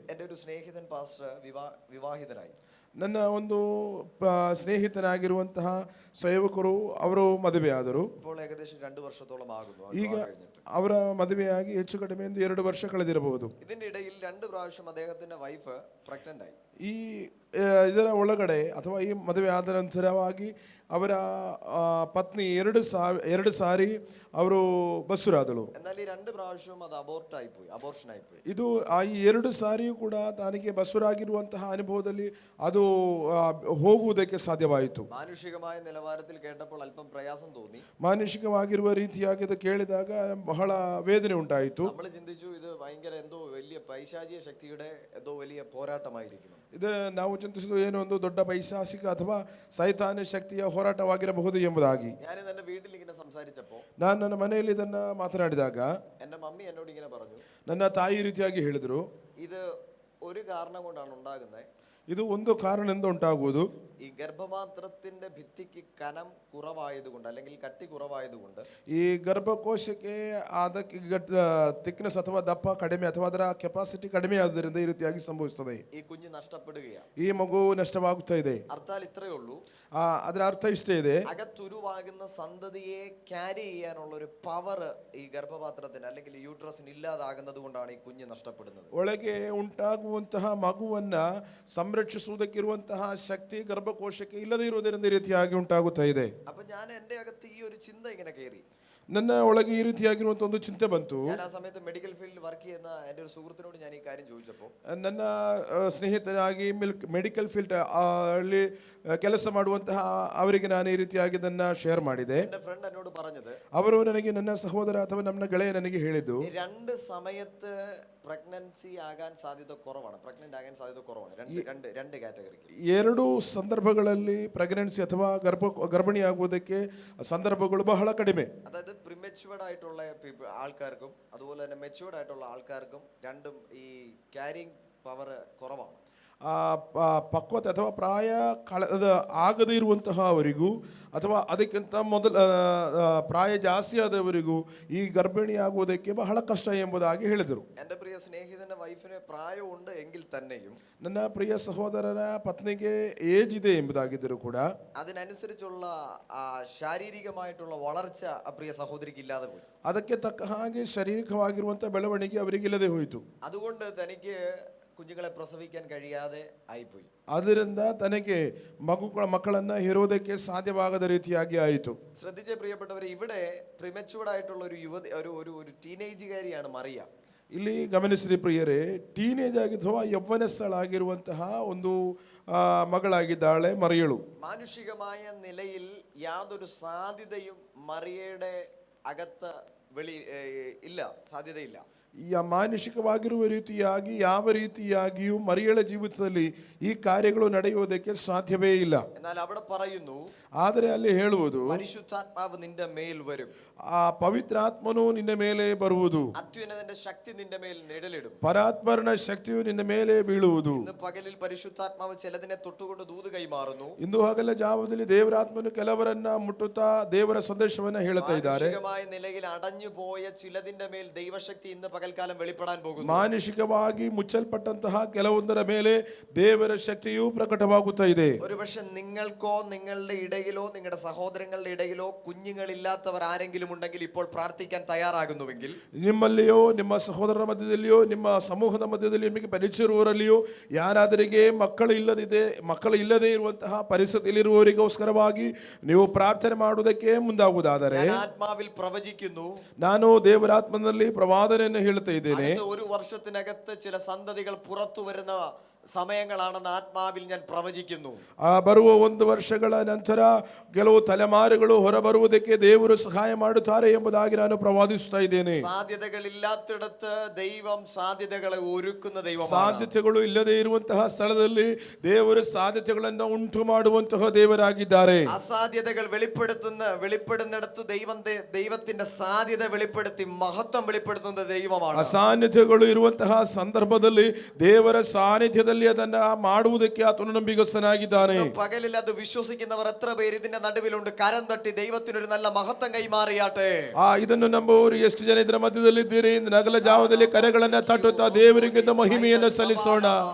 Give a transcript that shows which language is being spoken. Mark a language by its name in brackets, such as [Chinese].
[Malayalam] എൻ്റെ ഒരു സ്നേഹിതൻ പാസ്റ്റർ വിവാഹിതനായി. [Kannada] ನನ್ನ ಒಂದು ಸ್ನೇಹಿತನಾಗಿರುವಂತಹ ಸೇವಕರು ಅವರು ಮದುವೆಯಾದರು. [Malayalam] ഇപ്പോൾ ഏകദേശം 2 ವರ್ಷത്തോളം ಆಗುന്നു. [Kannada] ಈಗ ಅವರ ಮದುವೆಯಾಗಿ ಹೆಚ್ಚು ಕಡಿಮೆ 2 ವರ್ಷ ಕಳೆದಿರಬಹುದು. [Malayalam] ഇതിന്റെ ഇടയിൽ 2 പ്രാവശ്യം അദ്ദേഹത്തിന്റെ ವೈಫ್ ಪ್ರೆಗ್ನೆಂಟ್ ಆയി. [Kannada] ಇದರ ಒಳಗಡೆ ಅಥವಾ ಈ ಮದುವೆ ಆದ ನಂತರವಾಗಿ ಅವರ ಪತ್ನಿ 2 ಸಾರಿ ಅವರು ಬಸುರಾದಳು. [Malayalam] എന്നാൽ ഈ 2 പ്രാവശ്യവും അത് അബോർഷൻ ആയിപ്പോയി. [Kannada] ಇದು ಈ 2 ಸಾರಿಯೂ ಕೂಡ ತನಗೆ ಬಸುರಾಗಿರುವಂತಹ ಅನುಭವದಲ್ಲಿ ಅದು ಹೋಗುವುದಕ್ಕೆ ಸಾಧ್ಯವಾಯಿತು. [Malayalam] മാനുഷികമായ നിലവാരത്തിൽ കേട്ടപ്പോൾ അല്പം പ്രയാസം തോന്നി. [Kannada] ಮಾನಸಿಕವಾಗಿರುವ ರೀತಿಯಾಗಿ ಅದು ಕೇಳಿದಾಗ ಬಹಳ ವೇದನೆ ಉಂಟಾಯಿತು. [Malayalam] നമ്മൾ ചിന്തിച്ചു, ഇത് ഭയങ്കര എന്തോ വലിയ പൈശാചിക ശക്തിയുടെ എന്തോ വലിയ പോരാട്ടമായിരിക്കുന്നു. [Kannada] ಇದು ನಾವು ಚಿಂತಿಸಿದ್ದು ಏನೋ ಒಂದು ದೊಡ್ಡ ಪೈಶಾಚಿಕ ಅಥವಾ ಸೈತಾನ ಶಕ್ತಿಯ ಹೋರಾಟವಾಗಿರಬಹುದು ಎಂಬುದಾಗಿ. [Malayalam] ഞാൻ എൻ്റെ വീട്ടിൽ ഇങ്ങനെ സംസാരിച്ചപ്പോൾ, [Kannada] ನಾನು ನನ್ನ ಮನೆಯಲ್ಲಿ ಇದನ್ನ ಮಾತನಾಡಿದಾಗ [Malayalam] എൻ്റെ മമ്മി എന്നോട് ഇങ്ങനെ പറഞ്ഞു, [Kannada] ನನ್ನ ತಾಯಿ ರೀತಿಯಾಗಿ ಹೇಳಿದ್ರು, [Malayalam] ഇത് ഒരു കാരണം കൊണ്ടാണ് ഉണ്ടാകുന്നത്. [Kannada] ಇದು ಒಂದು ಕಾರಣದಿಂದ ಉಂಟಾಗುವುದು. [Malayalam] ഈ ഗർഭപാത്രത്തിന്റെ ഭിത്തിക്ക് കനം കുറവായതുകൊണ്ട് അല്ലെങ്കിൽ കട്ടി കുറവായതുകൊണ്ട് [Kannada] ಈ ಗರ್ಭಕೋಶಕ್ಕೆ ಅದಕ್ಕೆ ಥಿಕ್ನೆಸ್ ಅಥವಾ ದಪ್ಪ ಕಡಿಮೆ ಅಥವಾ ಅದರ ಕೆಪಾಸಿಟಿ ಕಡಿಮೆ ಆದ್ರಿಂದ ಈ ರೀತಿಯಾಗಿ ಸಂಭವಿಸುತ್ತದೆ. [Malayalam] ഈ കുഞ്ഞ് നഷ്ടപ്പെടുകയാണ്. [Kannada] ಈ ಮಗು ನಷ್ಟವಾಗುತ್ತಾ ಇದೆ. [Malayalam] അർത്ഥാൽ ഇത്രയേ ഉള്ളൂ, [Kannada] ಅದರ ಅರ್ಥ ಇಷ್ಟೇ ಇದೆ. [Malayalam] അകത്തുരുവാകുന്ന സന്തതിയെ ക്യാരി ചെയ്യാനുള്ള ഒരു പവർ ഈ ഗർഭപാത്രത്തിന് അല്ലെങ്കിൽ യൂട്രസിന് ഇല്ലാതാകുന്നത് കൊണ്ടാണ് ഈ കുഞ്ഞ് നഷ്ടപ്പെടുന്നത്. [Kannada] ಒಳಗೆ ಉಂಟಾಗುವಂತಹ ಮಗುವನ್ನ ಸಂರಕ್ಷಿಸುವುದಕ್ಕಿರುವಂತಹ ಶಕ್ತಿ ಗರ್ಭಕೋಶಕ್ಕೆ ಇಲ್ಲದೇ ಇರುವುದರಿಂದ ಈ ರೀತಿಯಾಗಿ ಉಂಟಾಗುತ್ತಾ ಇದೆ. [Malayalam] അപ്പൊ ഞാൻ എന്റെ അകത്ത് ഈ ഒരു ചിന്ത ഇങ്ങനെ കയറി. [Kannada] ನನ್ನ ಒಳಗೆ ಈ ರೀತಿಯಾಗಿರುವಂತಹ ಒಂದು ಚಿಂತೆ ಬಂತು. [Malayalam] ഞാൻ ആ സമയത്ത് മെഡിക്കൽ ഫീൽഡിൽ വർക്ക് ചെയ്യുന്ന എൻ്റെ ഒരു സുഹൃത്തിനോട് ഞാൻ ഈ കാര്യം ചോദിച്ചപ്പോൾ [Kannada] ನನ್ನ ಸ್ನೇಹಿತರಾಗಿ ಮೆಡಿಕಲ್ ಫೀಲ್ಡ್ ಅಲ್ಲಿ ಕೆಲಸ ಮಾಡುವಂತಹ ಅವರಿಗೆ ನಾನು ಈ ರೀತಿಯಾಗಿ ಇದನ್ನ ಶೇರ್ ಮಾಡಿದೆ. [Malayalam] എൻ്റെ ഫ്രണ്ട് എന്നോട് പറഞ്ഞത്, [Kannada] ಅವರು ನನಗೆ ನನ್ನ ಸಹೋದರ ಅಥವಾ ನನ್ನ ಗೆಳೆಯ ನನಗೆ ಹೇಳಿದ್ದು, [Malayalam] രണ്ട് സമയത്ത് പ്രഗ്നൻസി ആകാൻ സാധ്യത കുറവാണ്, പ്രഗ്നന്റ് ആകാൻ സാധ്യത കുറവാണ്. രണ്ട് കാറ്റഗറിക്ക്. [Kannada] ಎರಡು ಸಂದರ್ಭಗಳಲ್ಲಿ ಪ್ರೆಗ್ನೆನ್ಸಿ ಅಥವಾ ಗರ್ಭಿಣಿಯಾಗುವುದಕ್ಕೆ ಸಂದರ್ಭಗಳು ಬಹಳ ಕಡಿಮೆ. [Malayalam] അതായത് പ്രിമച്യൂർഡ് ആയിട്ടുള്ള ആൾക്കാർക്കും അതുപോലെ തന്നെ മെച്യൂർഡ് ആയിട്ടുള്ള ആൾക്കാർക്കും രണ്ടും ഈ ക്യാരിങ് പവർ കുറവാണ്. [Kannada] ಪಕ್ವತೆ ಅಥವಾ ಪ್ರಾಯ ಆಗದೇ ಇರುವಂತಹ ಅವರಿಗೂ ಅಥವಾ ಅದಕ್ಕಿಂತ ಮೊದಲ ಪ್ರಾಯ ಜಾಸ್ತಿ ಆದವರಿಗೂ ಈ ಗರ್ಭಿಣಿಯಾಗುವುದಕ್ಕೆ ಬಹಳ ಕಷ್ಟ ಎಂಬುದಾಗಿ ಹೇಳಿದರು. [Malayalam] എൻ്റെ പ്രിയ സ്നേഹിതന്റെ വൈഫിന് പ്രായമുണ്ട് എങ്കിൽ തന്നെയും [Kannada] ನನ್ನ ಪ್ರಿಯ ಸಹೋದರನ ಪತ್ನಿಗೆ ಏಜ್ ಇದೆ ಎಂಬುದಾಗಿದ್ದರೂ ಕೂಡ [Malayalam] അതിനനുസരിച്ചുള്ള ശാരീരികമായിട്ടുള്ള വളർച്ച ആ പ്രിയ സഹോദരിക്ക് ഇല്ലാതെ പോയി. [Kannada] ಅದಕ್ಕೆ ತಕ್ಕ ಹಾಗೆ ಶಾರೀರಿಕವಾಗಿರುವಂತಹ ಬೆಳವಣಿಗೆ ಅವರಿಗೆ ಇಲ್ಲದೆ ಹೋಯಿತು. [Malayalam] അതുകൊണ്ട് തനിക്ക് കുഞ്ഞുങ്ങളെ പ്രസവിക്കാൻ കഴിയാതെ ആയിപ്പോയി. [Kannada] ಅದರಿಂದ ತನಗೆ ಮಕ್ಕಳನ್ನ ಹೆರುವುದಕ್ಕೆ ಸಾಧ್ಯವಾಗದ ರೀತಿಯಾಗಿ ಆಯಿತು. [Malayalam] ശ്രദ്ധിച്ച പ്രിയപ്പെട്ടവരെ, ഇവിടെ പ്രിമച്യൂർഡ് ആയിട്ടുള്ള ഒരു യുവതി ഒരു ടീനേജുകാരിയാണ് മറിയ. [Kannada] ಇಲ್ಲಿ ಗಮನಿಸಿರಿ ಪ್ರಿಯರೇ, ಟೀನೇಜ್ ಆಗಿರುವ ಯೌವನಸ್ಥಳಾಗಿರುವಂತಹ ಒಂದು മകളാಗಿದ್ದಾಳೆ മറിയಳು. [Malayalam] മാനുഷികമായ നിലയിൽ യാതൊരു സാധ്യതയും മറിയയുടെ അകത്ത് ഇല്ല, സാധ്യതയില്ല. [Kannada] ಈ ಮಾನಸಿಕವಾಗಿರುವ ರೀತಿಯಾಗಿ ಯಾವ ರೀತಿಯಾಗಿಯೂ ಮರಿಯಳ ಜೀವಿತದಲ್ಲಿ ಈ ಕಾರ್ಯಗಳು ನಡೆಯುವುದಕ್ಕೆ ಸಾಧ್ಯವೇ ಇಲ್ಲ. [Malayalam] എന്നാൽ അവിടെ പറയുന്നു, [Kannada] ಆದರೆ ಅಲ್ಲಿ ಹೇಳುವುದು, [Malayalam] പരിശുദ്ധാത്മാവ് നിന്റെ മേൽ വരും, [Kannada] ಆ ಪವಿತ್ರಾತ್ಮನು ನಿನ್ನ ಮೇಲೆ ಬರುವುದು, [Malayalam] അത്യുന്നതന്റെ ശക്തി നിന്റെ മേൽ നിഴലിടും, [Kannada] ಪರಾತ್ಮರನ ಶಕ್ತಿಯು ನಿನ್ನ ಮೇಲೆ ಬೀಳುವುದು. [Malayalam] ഇന്ന് പകലിൽ പരിശുദ്ധാത്മാവ് ചിലതിനെ തൊട്ടുകൊണ്ട് ദൂത് കൈമാറുന്നു. [Kannada] ಇಂದು ಹಗಲ ಜಾವದಲ್ಲಿ ದೇವರಾತ್ಮನು ಕೆಲವರನ್ನ ಮುಟ್ಟುತ್ತಾ ದೇವರ ಸಂದೇಶವನ್ನ ಹೇಳುತ್ತಾ ಇದ್ದಾರೆ. [Malayalam] മാനുഷികമായ നിലയിൽ അടഞ്ഞു പോയ ചിലതിന്റെ മേൽ ദൈവശക്തി ഇന്ന് പകൽക്കാലം വെളിപ്പെടാൻ പോകുന്നു. [Kannada] ಮಾನಸಿಕವಾಗಿ ಮುಚ್ಚಲ್ಪಟ್ಟಂತಹ ಕೆಲವೊಂದರ ಮೇಲೆ ದೇವರ ಶಕ್ತಿಯು ಪ್ರಕಟವಾಗುತ್ತಾ ಇದೆ. [Malayalam] ഒരുപക്ഷെ നിങ്ങൾക്കോ നിങ്ങളുടെ ഇടയിലോ നിങ്ങളുടെ സഹോദരങ്ങളുടെ ഇടയിലോ കുഞ്ഞുങ്ങളില്ലാത്തവർ ആരെങ്കിലും ഉണ്ടെങ്കിൽ ഇപ്പോൾ പ്രാർത്ഥിക്കാൻ തയ്യാറാകുന്നുവെങ്കിൽ, [Kannada] ನಿಮ್ಮಲ್ಲಿಯೋ ನಿಮ್ಮ ಸಹೋದರರ ಮಧ್ಯದಲ್ಲಿಯೋ ನಿಮ್ಮ ಸಮೂಹದ ಮಧ್ಯದಲ್ಲಿ ನಿಮಗೆ ಪರಿಚಯವಿರುವವರಲ್ಲಿಯೋ ಯಾರಾದರಿಗೆ ಮಕ್ಕಳು ಇಲ್ಲದೆ ಇರುವಂತಹ ಪರಿಸ್ಥಿತಿಯಲ್ಲಿರುವವರಿಗೋಸ್ಕರವಾಗಿ ನೀವು ಪ್ರಾರ್ಥನೆ ಮಾಡುವುದಕ್ಕೆ ಮುಂದಾಗುವುದಾದರೆ, [Malayalam] ആത്മാവിൽ പ്രവചിക്കുന്നു, [Kannada] ನಾನು ದೇವರಾತ್ಮನಲ್ಲಿ ಪ್ರವಾದನೆಯನ್ನು ಹೇಳ್ತಾ ಇದ್ದೇನೆ, [Malayalam] ഒരു വർഷത്തിനകത്ത് ചില സന്തതികൾ പുറത്തു വരുന്ന ಸಮಯಗಳಾണെന്ന് ആത്മാവിൽ ഞാൻ പ്രവചിക്കുന്നു. [Kannada] ಬರುವ ಒಂದು ವರ್ಷಗಳ ನಂತರ ಕೆಲವು ತಲೆಮಾರುಗಳು ಹೊರಬರುವುದಕ್ಕೆ ದೇವರು ಸಹಾಯ ಮಾಡುತ್ತಾರೆ ಎಂಬುದಾಗಿ ನಾನು ಪ್ರವಾದಿಸುತ್ತಾ ಇದ್ದೇನೆ. [Malayalam] സാധ്യതകളില്ലാത്തിടത്ത് ദൈവം സാധ്യതകളെ ഒരുക്കുന്ന ദൈവമാണ്. [Kannada] ಸಾಧ್ಯತೆಗಳು ಇಲ್ಲದೆ ಇರುವಂತಹ ಸ್ಥಳದಲ್ಲಿ ದೇವರು ಸಾಧ್ಯತೆಗಳನ್ನು ಉಂಟು ಮಾಡುವಂತಹ ದೇವರಾಗಿದ್ದಾರೆ. [Malayalam] അസാധ്യതകൾ വെളിപ്പെടുന്നിടത്ത് ദൈവത്തിന്റെ സാധ്യത വെളിപ്പെടുത്തി മഹത്വം വെളിപ്പെടുത്തുന്ന ദൈവമാണ്. [Kannada] ಅಸಾಧ್ಯತೆಗಳು ಇರುವಂತಹ ಸಂದರ್ಭದಲ್ಲಿ ದೇವರ ಸಾನ್ನಿಧ್ಯದಲ್ಲಿ ಅದನ್ನ ಮಾಡುವುದಕ್ಕೆ ಆತನು ನಂಬಿಗಸ್ತನಾಗಿದ್ದಾನೆ. [Malayalam] പകലിൽ അത് വിശ്വസിക്കുന്നവർ എത്ര പേര് ഇതിന്റെ നടുവിലുണ്ട്? കരം തട്ടി ദൈവത്തിനൊരു നല്ല മഹത്വം കൈമാറിയാട്ടെ. [Kannada] ಇದನ್ನು ನಂಬುವವರು ಎಷ್ಟು ಜನ ಇದರ ಮಧ್ಯದಲ್ಲಿ ಇದ್ದೀರಿ? ನಗಲ ಜಾವದಲ್ಲಿ ಕರೆಗಳನ್ನ ತಟ್ಟುತ್ತಾ ದೇವರಿಗೆ ಮಹಿಮೆಯನ್ನು ಸಲ್ಲಿಸೋಣ.